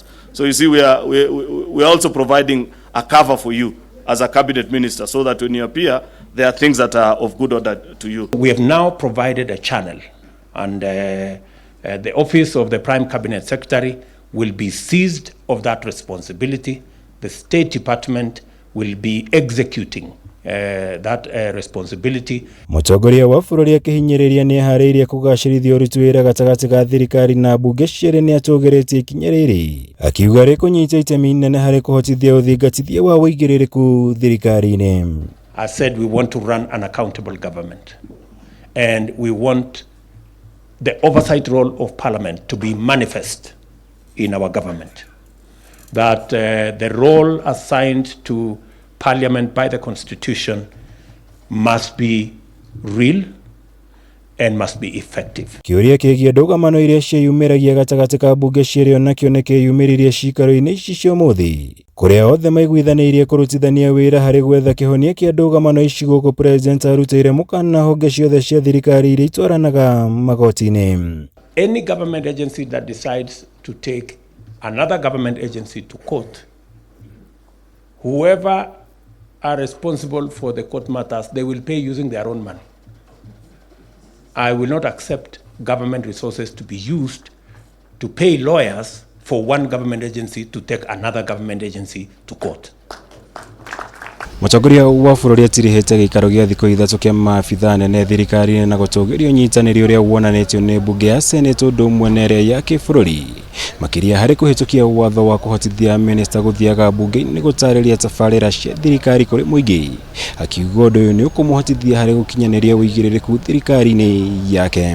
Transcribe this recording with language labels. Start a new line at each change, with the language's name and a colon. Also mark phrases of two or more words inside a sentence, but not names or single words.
English: So you see, we're also providing a cover for you as a cabinet minister so that when you appear, there are things that are of good order to you. We have now provided a channel, and the office of the Prime Cabinet Secretary will be seized of that responsibility. The State Department will be executing that responsibility.
Kikuyu: Mũtongoria wa bũrũri akĩhinyĩrĩria nĩ eharĩirie kũgacĩrithia ũruti wĩra gatagatĩ ka thirikari na bunge cierĩ nĩ atũgĩrĩtie ikinya rĩrĩ, akiuga rĩkũnyita itemi inene harĩ kũhotithia ũthingatithia wa Wuigiririki thirikari-inĩ.
English: I said we want to run an accountable government, and we want the oversight role of Parliament to be manifest in our government. That the role assigned to Parliament by the Constitution must be real and must be effective.
Kikuyu: Kiuria kĩgiĩ ndũgamano iria ciĩyumĩragia gatagatĩ ka bunge cierĩ onakĩo nĩ kĩyumĩririe ciikaro-inĩ ici cia ũmũthĩ, kũrĩa othe maiguithanĩirie kũrutithania wĩra harĩ gwetha kĩhonia kĩa ndũgamano ici gũkũ president arutĩire mũkana honge ciothe cia thirikari iria itwaranaga magoti-inĩ.
English: Any government agency that decides to take another government agency to court, whoever are responsible for the court matters, they will pay using their own money. I will not accept government resources to be used to pay lawyers for one government agency to take another government agency to court.
Kikuyu: Mũtongoria wa bũrũri atirihĩte gĩikaro gĩa thikũ ithatũ kĩa maabitha nene thirikari na gũtũgĩria ũnyitanĩri ũrĩa wonanĩtio nĩ bunge ya senate ũndũ ũmwe na ĩrĩa ya kĩbũrũri, makĩria harĩ kũhĩtũkia watho wa kũhotithia minista gũthiaga bunge-inĩ gũtarĩria tabarĩra cia thirikari kũrĩ mũingĩ, akiuga ũndũ ũyũ nĩ ũkũmũhotithia harĩ gũkinyanĩria ũigĩrĩrĩku thirikari-inĩ yake.